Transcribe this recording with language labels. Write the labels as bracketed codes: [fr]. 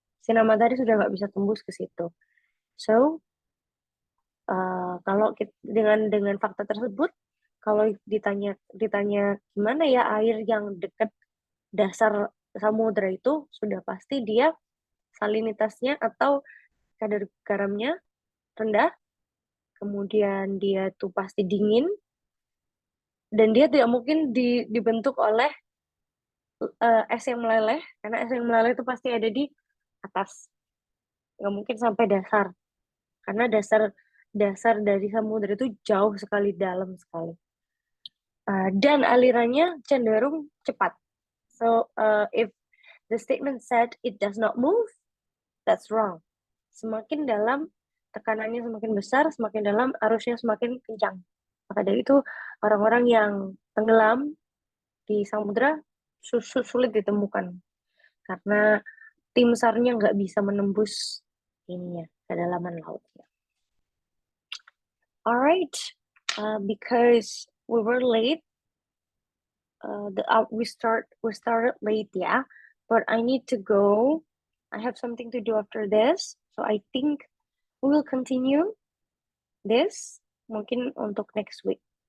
[id] Sinar matahari sudah nggak bisa tembus ke situ. So, kalau dengan fakta tersebut, kalau ditanya gimana ya air yang dekat dasar samudra itu, sudah pasti dia salinitasnya atau kadar garamnya rendah, kemudian dia tuh pasti dingin, dan dia tidak mungkin dibentuk oleh es yang meleleh, karena es yang meleleh itu pasti ada di atas, nggak mungkin sampai dasar, karena dasar dari samudra itu jauh sekali, dalam sekali. Dan alirannya cenderung cepat. [en] So if the statement said it does not move, that's wrong. [id] Semakin dalam tekanannya semakin besar, semakin dalam arusnya semakin kencang. Maka dari itu orang-orang yang tenggelam di samudra sulit ditemukan karena tim SAR-nya nggak bisa menembus ininya, kedalaman lautnya. [en] Alright, because we were late, we started late, yeah. But I need to go. I have something to do after this, so I think we will continue this [id] mungkin untuk [en] next week.